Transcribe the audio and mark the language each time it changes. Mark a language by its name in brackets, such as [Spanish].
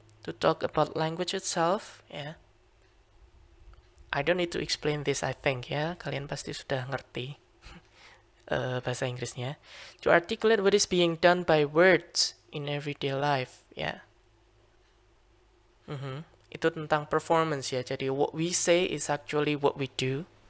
[English] To talk about language itself, ya. I don't need to explain this, I think, ya. [Indonesian] Kalian pasti sudah ngerti bahasa Inggrisnya. [English] To articulate what is being done by words in everyday life, ya. [Indonesian] Itu tentang performance ya. Jadi [English] what we say is actually what we do.